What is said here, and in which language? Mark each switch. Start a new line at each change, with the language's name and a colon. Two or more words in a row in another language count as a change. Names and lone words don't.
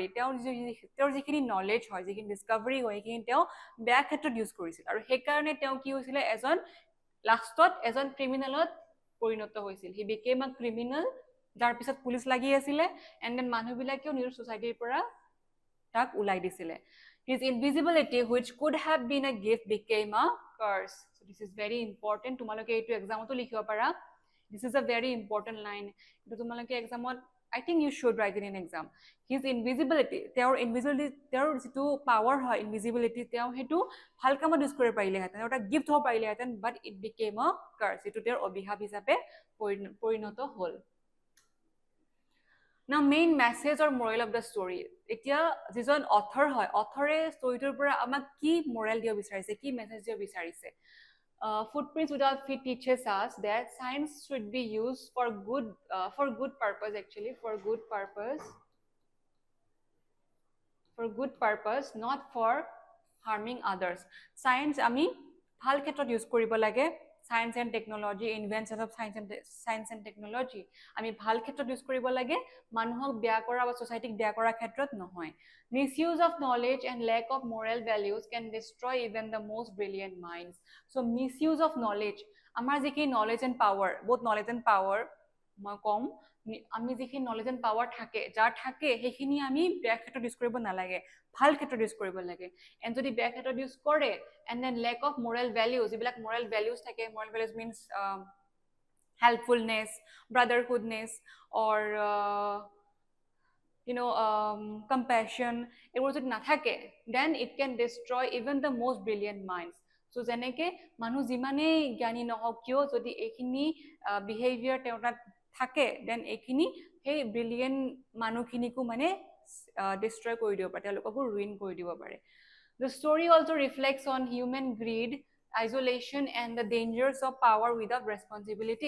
Assamese: তেওঁৰ যিখিনি knowledge হয়, যিখিনি discovery হয়, সেইখিনি তেওঁ বেয়া ক্ষেত্ৰত use কৰিছিল। আৰু সেইকাৰণে তেওঁ কি হৈছিলে লাষ্টত এজন ক্ৰিমিনেলত পৰিণত হৈছিল
English: he became a criminal
Assamese: যাৰ পিছত পুলিচ লাগি আছিলে
English: and then
Assamese: মানুহবিলাকেও নিজৰ সোসাইটিৰ পৰা তাক উলাই দিছিলে
English: his invisibility which could have been a gift became a curse so this is very important
Assamese: তোমালোকে এইটো এক্সামতো লিখিব পাৰা
English: this is a very important line
Assamese: এইটো তোমালোকে এক্সামত
English: I think you should write it in exam. His invisibility, their
Assamese: যিটো power হয় invisibility, তেওঁ হেতু ভাল কামত ইউজ কৰিব পাৰিলেহেঁতেন, এটা গিফ্ট হ'ব পাৰিলেহেঁতেন,
English: but it became a curse,
Assamese: যিটো তেওঁৰ অভিশাপ হিচাপে পৰিণত হ'ল।
English: Now main message or moral of the story,
Assamese: এতিয়া যিজন অথৰ হয়, অথৰে ষ্টৰিটোৰ পৰা আমাক কি moral দিব বিচাৰিছে, কি মেছেজ দিব বিচাৰিছে?
English: Footprints Without Feet teaches us that science should be used for good purpose, actually for good purpose, not for harming others.
Assamese: Science আমি ভাল ক্ষেত্ৰত ইউজ কৰিব লাগে,
English: science and technology, invention of science and technology
Assamese: আমি ভাল ক্ষেত্ৰত ইউজ কৰিব লাগে, মানুহক বেয়া কৰা বা সোসাইটিক বেয়া কৰা ক্ষেত্ৰত নহয়।
English: Misuse of knowledge and lack of moral values can destroy even the most brilliant minds. So misuse of knowledge,
Assamese: আমাৰ যিখিনি
English: knowledge and power, both knowledge and power
Assamese: মই কম, আমি যিখিনি
English: knowledge and power
Assamese: থাকে, যাৰ থাকে সেইখিনি আমি বেয়া ক্ষেত্ৰত ইউজ কৰিব নালাগে, ভাল ক্ষেত্ৰত ইউজ কৰিব লাগে। and যদি বেয়া ক্ষেত্ৰত ইউজ কৰে,
English: and then lack of moral values,
Assamese: যিবিলাক
English: moral values থাকে, moral values means helpfulness, brotherhoodness, or compassion,
Assamese: এইবোৰ যদি নাথাকে,
English: then it can destroy even the most brilliant minds.
Assamese: So যেনেকে মানুহ যিমানেই জ্ঞানী নহওক কিয়, যদি এইখিনি behavior তেওঁৰ তাত থাকে, then এইখিনি সেই brilliant মানুহখিনিকো মানে destroy কৰি দিব পাৰে, তেওঁলোককো ruin কৰি দিব পাৰে।
English: The story also reflects on human greed, isolation, and the dangers of power without responsibility.